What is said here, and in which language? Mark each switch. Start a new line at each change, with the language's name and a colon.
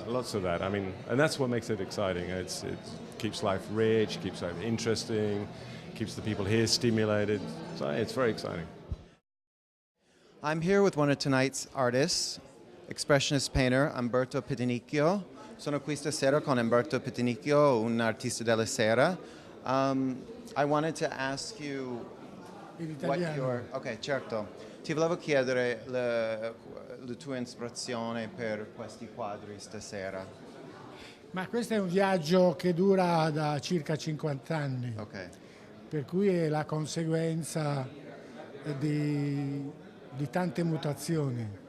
English: Lots of that. I mean, and that's what makes it exciting. It keeps life rich, keeps life interesting, keeps the people here stimulated. So it's very exciting. I'm here with one of tonight's artists, expressionist painter Umberto Pettinicchio.
Italian: Sono qui stasera con Umberto Pettinicchio, un artista della sera.
English: I wanted to ask you what your...
Italian: Ok, certo. Ti volevo chiedere la tua ispirazione per questi quadri stasera. Ma questo è un viaggio che dura da circa 50 anni, Ok. per cui è la conseguenza di tante mutazioni.